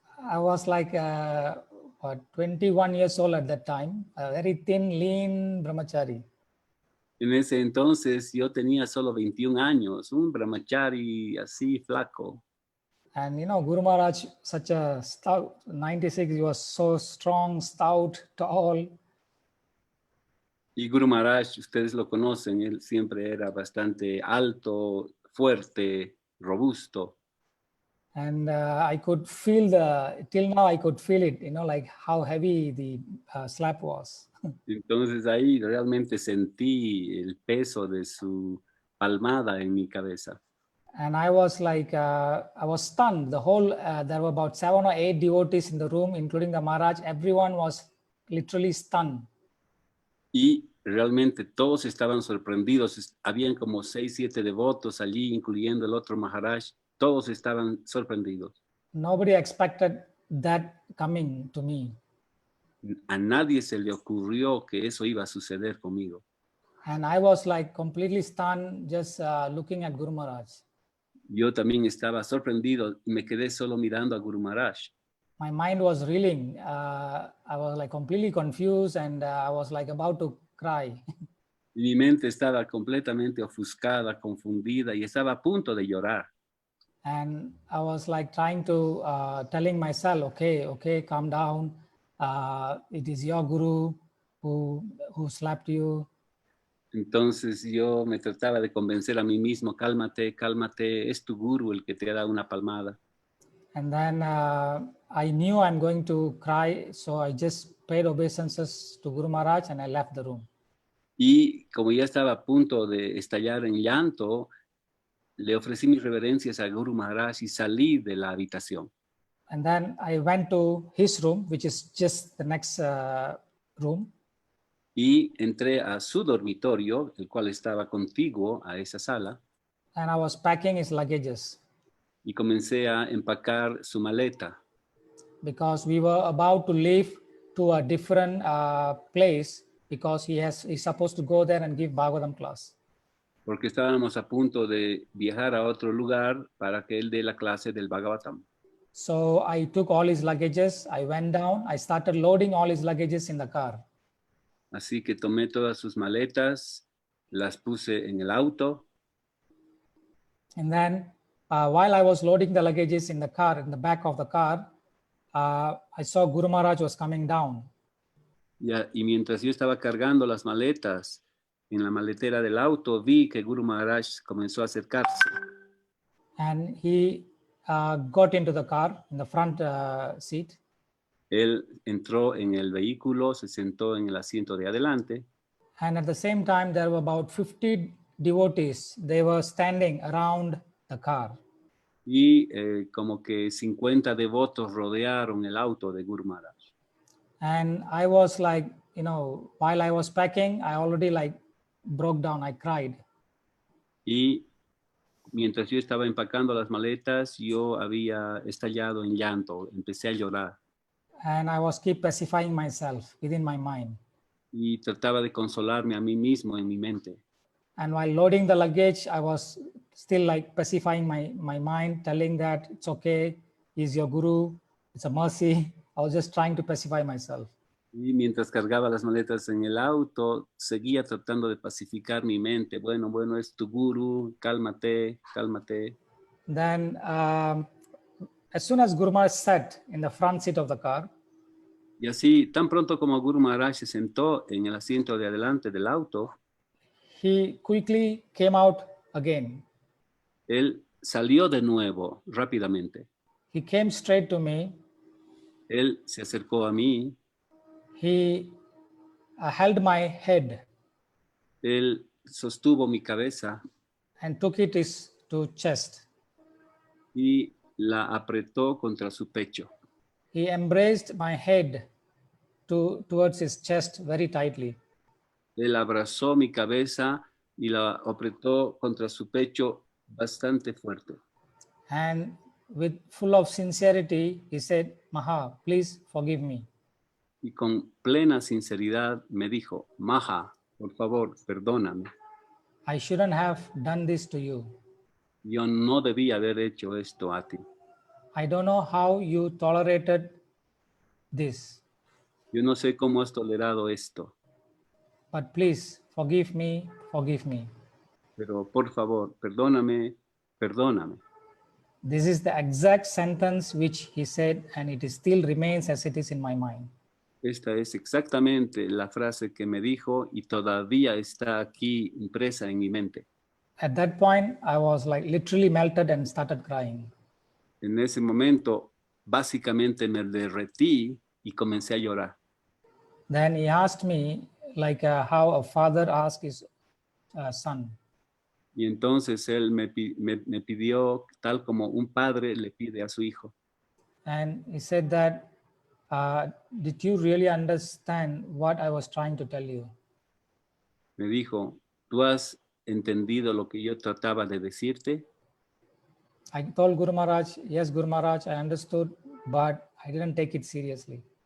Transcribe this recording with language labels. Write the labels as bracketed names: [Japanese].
[English] I was like 21 years old at that time, a very thin, lean brahmachari. [Spanish] En ese entonces yo tenía solo 21 años, un brahmachari así flaco. [English] And you know, Guru Maharaj, such a stout, 96, he was so strong, stout, tall. [Spanish] Y Guru Maharaj, ustedes lo conocen, él siempre era bastante alto, fuerte, robusto. [English] And I could feel till now I could feel it, you know, like how heavy the slap was. [Spanish] Entonces ahí realmente sentí el peso de su palmada en mi cabeza. [English] And I was like, I was stunned. The whole, there were about 7 or 8 devotees in the room, including the Maharaj. Everyone was literally stunned. [Spanish] Y realmente todos estaban sorprendidos. Habían como 6, 7 devotos allí, incluyendo el otro Maharaj. Todos estaban sorprendidos. [English] Nobody expected that coming to me. [Spanish] A nadie se le ocurrió que eso iba a suceder conmigo. [English] And I was like completely stunned, just looking at Guru Maharaj. [Spanish] Yo también estaba sorprendido y me quedé solo mirando a Guru Maharaj. [English] my mind was reeling. I was like completely confused and I was like about to cry. [Spanish] Y mi mente estaba completamente ofuscada, confundida y estaba a punto de llorar. [English] And I was like trying to telling myself, okay, calm down. It is your guru who slapped you. [Spanish] Entonces yo me trataba de convencer a mí mismo, cálmate, cálmate, es tu guru el que te da una palmada. [English] And then I knew I'm going to cry, so I just paid obeisances to Guru Maharaj and I left the room. [Spanish] Y como ya estaba a punto de estallar en llanto, le ofrecí mis reverencias a Guru Maharaj y salí de la habitación. [English] And then I went to his room, which is just the next room. [Spanish] Y entré a su dormitorio, el cual estaba contiguo a esa sala, [English] And I was packing his luggages [Spanish] y comencé a empacar su maleta, [English] because we were about to leave to a different place because he's supposed to go there and give Bhagavatam class. [Spanish] porque estábamos a punto de viajar a otro lugar para que él dé la clase del Bhagavatam. [English] So I took all his luggages, I went down, I started loading all his luggages in the car. [Spanish] Así que tomé todas sus maletas, las puse en el auto, [English] And then while I was loading the luggages in the car, in the back of the car, I saw Guru Maharaj was coming down. [Spanish] y mientras yo estaba cargando las maletas en la maletera del auto, vi que Guru Maharaj comenzó a acercarse. [English] And he got into the car in the front seat. [Spanish] Él entró en el vehículo, se sentó en el asiento de adelante. [English] And at the same time, there were about 50 devotees. They were standing around the car. [Spanish] Y como que 50 devotos rodearon el auto de Guru Maharaj. [English] And I was like, while I was packing, I already like broke down. I cried. [Spanish] Y mientras yo estaba empacando las maletas, yo había estallado en llanto, empecé a llorar. [English] And I was keep pacifying myself within my mind. [Spanish] Y trataba de consolarme a mí mismo en mi mente. [English] And while loading the luggage, I was still like pacifying my mind, telling that it's okay, he's your guru, it's a mercy. I was just trying to pacify myself. [Spanish] Y mientras cargaba las maletas en el auto, seguía tratando de pacificar mi mente. Bueno, es tu guru, cálmate, cálmate. [English] Then as soon as Guru Maharaj sat in the front seat of the car, [Spanish] Y así, tan pronto como Guru Maharaj se sentó en el asiento de adelante del auto, [English] he quickly came out again. [Spanish] él salió de nuevo rápidamente. [English] He came straight to me. [Spanish] Él se acercó a mí. [English] He held my head [Spanish] Él sostuvo mi cabeza [English] and took it to chest. [Spanish] y la apretó contra su pecho. [English] He embraced my head towards his chest very tightly. [Spanish] Él abrazó mi cabeza y la apretó contra su pecho bastante fuerte. [English] And with full of sincerity, he said, Maha, please forgive me. [Spanish] Y con plena sinceridad me dijo, Maha, por favor, perdóname. [English] I shouldn't have done this to you. [Spanish] Yo no debía haber hecho esto a ti. [English] I don't know how you tolerated this, [Spanish] Yo no sé cómo has tolerado esto, [English] but please forgive me, forgive me. [Spanish] pero por favor, perdóname, perdóname. [English] This is the exact sentence which he said, and it still remains as it is in my mind. [Spanish] Esta es exactamente la frase que me dijo y todavía está aquí impresa en mi mente. [English] At that point, I was like literally melted and started crying. [Spanish] En ese momento, básicamente me derretí y comencé a llorar. [English] Then he asked me like how a father asks his son. [Spanish] Y entonces él me pidió, tal como un padre le pide a su hijo. [English] And he said that, did you really understand what I was trying to tell you? [Spanish] Me dijo, ¿tú has entendido lo que yo trataba de decirte? [English] I told Guru Maharaj, yes, Guru Maharaj, I understood, but I didn't take it seriously.